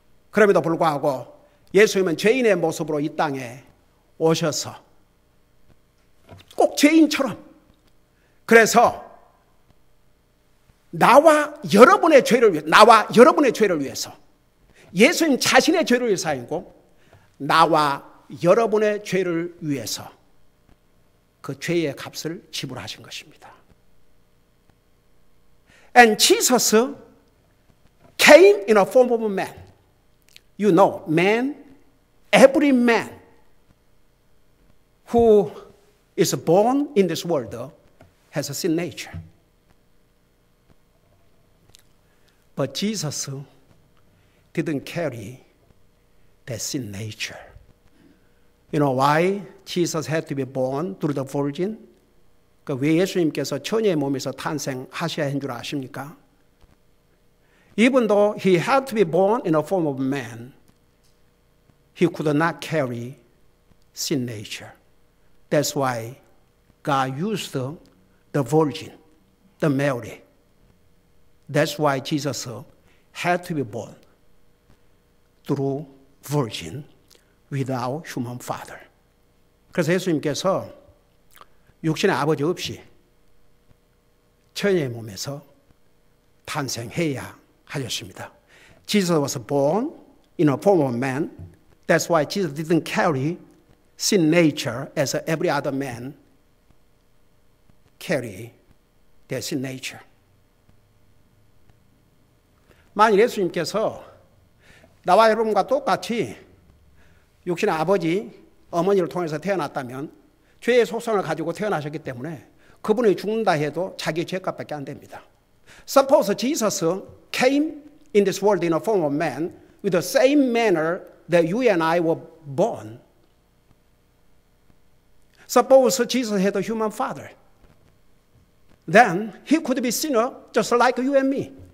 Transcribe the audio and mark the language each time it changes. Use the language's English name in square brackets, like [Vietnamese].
[Korean] 그럼에도 불구하고 예수님은 죄인의 모습으로 이 땅에 오셔서 꼭 죄인처럼 그래서 나와 여러분의 죄를 위해서 예수님 자신의 죄를 위해서 아니고 나와 여러분의 죄를 위해서 그 죄의 값을 지불하신 것입니다. [English] And Jesus came in a form of a man. You know, man, every man who is born in this world has a sin nature. But Jesus didn't carry that sin nature. You know why Jesus had to be born through the virgin? [Korean] 왜 예수님께서 처녀의 몸에서 탄생하셔야 한 줄 아십니까? [English] Even though He had to be born in a form of man, He could not carry sin nature. That's why God used the virgin, the Mary. That's why Jesus had to be born through virgin without human father. [Korean] 그래서 예수님께서 육신의 아버지 없이 처녀의 몸에서 탄생해야 하셨습니다. [English] Jesus was born in a form of man. That's why Jesus didn't carry sin nature as every other man carry their sin nature. [Korean] 만일 예수님께서 나와 여러분과 똑같이 육신의 아버지, 어머니를 통해서 태어났다면 죄의 속성을 가지고 태어나셨기 때문에 그분이 죽는다 해도 자기 죄값밖에 안 됩니다. [English] Suppose Jesus came in this world in a form of man with the same manner that you and I were born. Suppose Jesus had a human father. Then He could be sinner just like you and me.